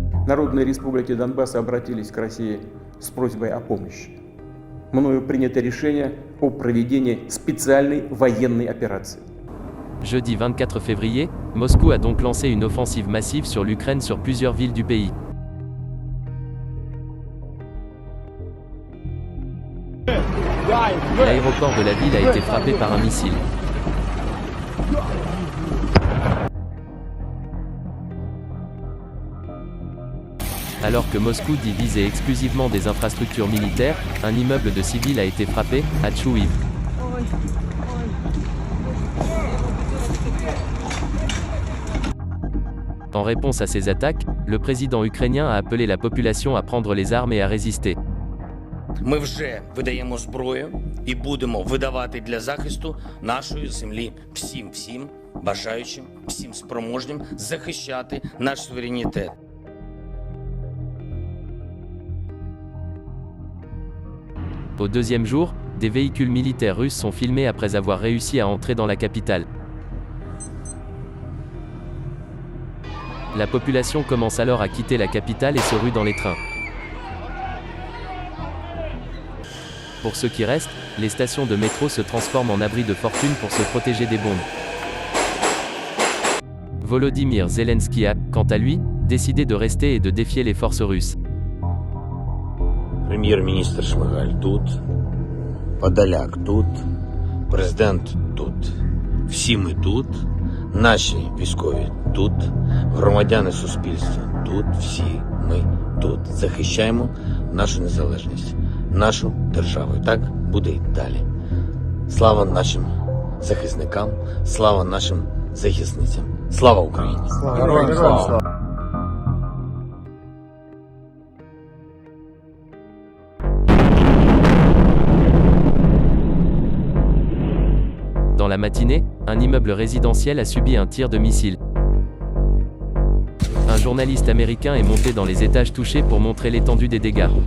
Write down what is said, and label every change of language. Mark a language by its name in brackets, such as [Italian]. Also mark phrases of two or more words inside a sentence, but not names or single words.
[Russian] народные республики Донбасса обратились к России с просьбой о помощи. Мною принято решение о проведении специальной военной операции. [French] Jeudi 24 février, Moscou a donc lancé une offensive massive sur l'Ukraine sur plusieurs villes du pays. L'aéroport de la ville a été frappé par un missile. Alors que Moscou dit viser exclusivement des infrastructures militaires, un immeuble de civils a été frappé, à Tchouïv. En réponse à ces attaques, le président ukrainien a appelé la population à prendre les armes et à résister. Ми вже видаємо зброю і будемо видавати для захисту нашої землі всім бажаючим, всім спроможним захищати наш суверенітет. Au deuxième jour, des véhicules militaires russes sont filmés après avoir réussi à entrer dans la capitale. La population commence alors à quitter la capitale et se rue dans les trains. Pour ceux qui restent, les stations de métro se transforment en abris de fortune pour se protéger des bombes. Volodymyr Zelensky a, quant à lui, décidé de rester et de défier les forces russes. [Ukrainian] Прем'єр-міністр Шмигаль тут, Подоляк тут, президент тут. Всі ми тут, наші військові тут, громадяни суспільства тут, всі ми тут. Захищаємо нашу незалежність, нашу державу. І так буде і далі. Слава нашим захисникам, слава нашим захисницям. Слава Україні! Слава! [French] Dans la matinée, un immeuble résidentiel a subi un tir de missile. Un journaliste américain est monté dans les étages touchés pour montrer l'étendue des dégâts.